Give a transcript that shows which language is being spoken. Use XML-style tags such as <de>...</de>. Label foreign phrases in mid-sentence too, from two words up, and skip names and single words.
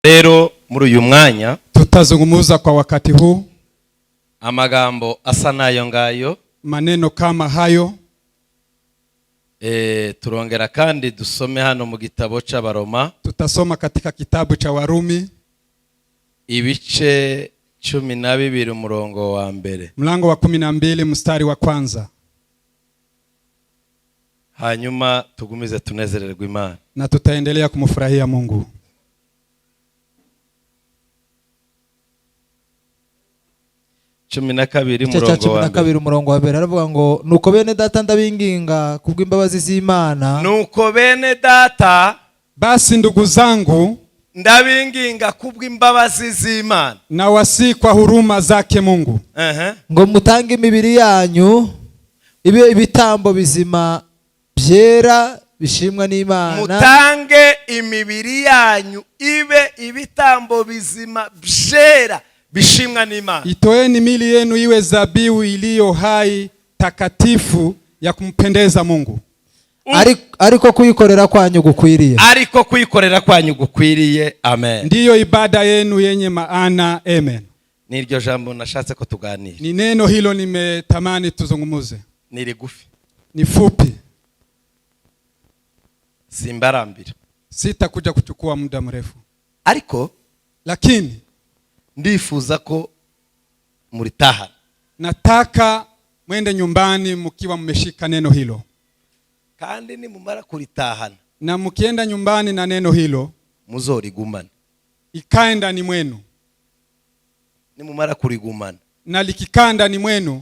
<rn>Rero muri uyu mwanya</rn> <sw>tutazungumuza kwa wakati huu</sw> <rn>amagambo asa nayo ngayo,</rn> <sw>maneno kama hayo.</sw> <rn>Turongera kandi dusome hano mu gitabo c'Abaroma.</rn> <sw>Tutasoma katika kitabu cha Warumi</sw> <rn>ibice 12 umurongo wa mbere,</rn> <sw>mlango wa 12 mstari wa kwanza.</sw> <rn>Hanyuma tugumize tunezererwe Imana</rn> <sw>na tutaendelea kumfurahia Mungu.</sw> <rn>Cumi na kabiri umurongo wa mbere aravuga ngo nuko bene data ndabinginga kubw'imbabazi z'Imana. Nuko bene data,</rn> <sw>basi ndugu zangu,</sw> <rn>ndabinginga kubw'imbabazi z'Imana</rn> <sw>na wasi kwa huruma zake Mungu,</sw> <rn>ngo mutange imibiri yanyu ibe ibitambo bizima byera bishimwa n'Imana. Mutange imibiri yanyu ibe ibitambo bizima byera bishimwa n'Imana.</rn> <sw>Itoeni mili yenu iwe zabihu iliyo hai takatifu ya kumpendeza Mungu.</sw> <rn>Ariko kuyikorera kwanyu gukwiriye. Ariko kuyikorera kwanyu gukwiriye. Amen.</rn> <sw>Ndiyo ibada yenu yenye maana. Amen.</sw> <rn>Niryo jambo nashatse ko tuganira.</rn> <sw>Ni neno hilo nimetamani tuzungumuze.</sw> <rn>Ni rigufi,</rn> <sw>ni fupi,</sw> <rn>simbarambira,</rn> <sw>sitakuja kuchukua muda mrefu,</sw> <rn>ariko</rn> <sw>lakini</sw> <rn>ndifuza ko muritaha.</rn> <sw>Nataka mwende nyumbani mkiwa mmeshika neno hilo,</sw> <rn>kandi ni mumara kuritahana,</rn> <sw>na mkienda nyumbani na neno hilo</sw> <rn>muzorigumana,</rn> <sw>ikae ndani mwenu.</sw> <rn>Ni mumara kurigumana,</rn> <sw>na likikaa ndani mwenu</sw>